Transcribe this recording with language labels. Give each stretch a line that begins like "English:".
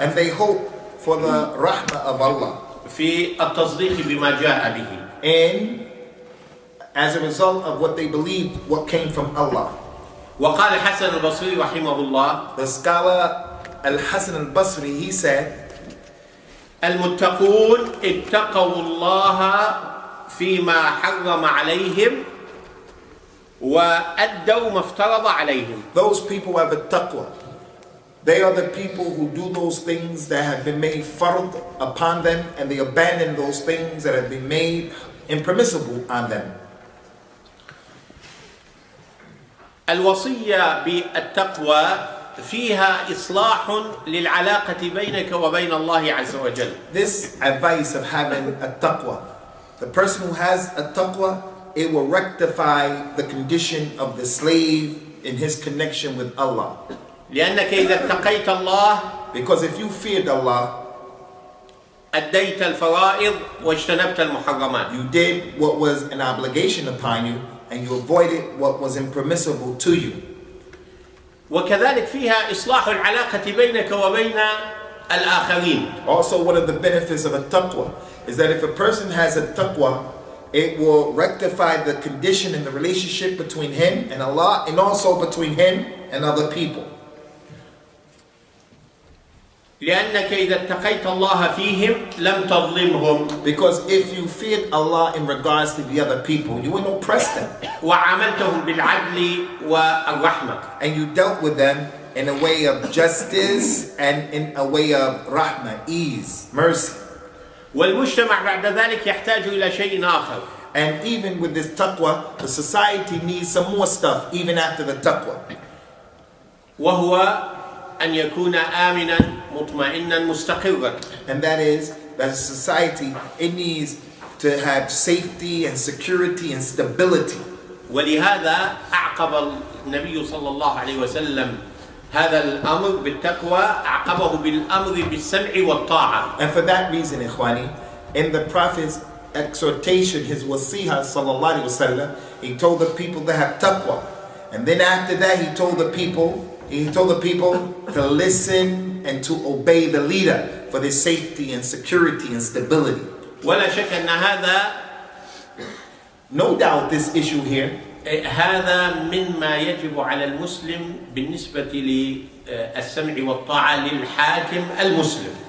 English: And they hope for the rahmah of Allah.
Arabic: في التصديق بما جاء به.
English: And as a result of what they believed, what came from Allah.
Arabic: وقال حسن البصري رحمه الله.
English: The scholar Al-Hasan al-Basri, he said,
Arabic: المتقون اتقوا الله فيما حرم عليهم وأدوا ما افترض عليهم.
English: Those people have a taqwa. They are the people who do those things that have been made fard upon them, and they abandon those things that have been made impermissible on them.
Arabic: الوصية بالتقوى فيها إصلاح للعلاقة بينك وبين الله عز وجل.
English: This advice of having a taqwa, the person who has a taqwa, it will rectify the condition of the slave in his connection with Allah.
Arabic: لأنك إذا اتقيت الله
English: Because if you feared Allah,
Arabic: أديت الفرائض واجتنبت المحرمات.
English: you did what was an obligation upon you and you avoided what was impermissible to you.
Arabic: وكذلك فيها إصلاح العلاقة بينك وبين الآخرين.
English: Also, one of the benefits of a taqwa is that if a person has a taqwa, it will rectify the condition in the relationship between him and Allah, and also between him and other people.
Arabic: لأنك إذا اتقيت الله فيهم لم تظلمهم.
English: Because if you feared Allah in regards to the other people, you wouldn't oppress them.
Arabic: وعاملتهم بالعدل والرحمة.
English: And you dealt with them in a way of justice and in a way of rahmah, ease, mercy.
Arabic: والمجتمع بعد ذلك يحتاج إلى شيء آخر.
English: And even with this taqwa, the society needs some more stuff even after the taqwa.
Arabic: وهو أن يكون آمنا مطمئنا مستقرا.
English: And that is that society, it needs to have safety and security and stability.
Arabic: ولهذا أعقب النبي صلى الله عليه وسلم هذا الأمر بالتقوى أعقبه بالأمر بالسمع والطاعة.
English: And for that reason, ikhwani, in the Prophet's exhortation, his wasiha sallallahu alaihi wasallam, he told the people to have taqwa. And then after that, he told the people to listen and to obey the leader for their safety and security and stability.
Arabic: ولا شك أن هذا
English: No doubt this issue here,
Arabic: هذا مما يجب على المسلم بالنسبة للسمع والطاعة للحاكم المسلم.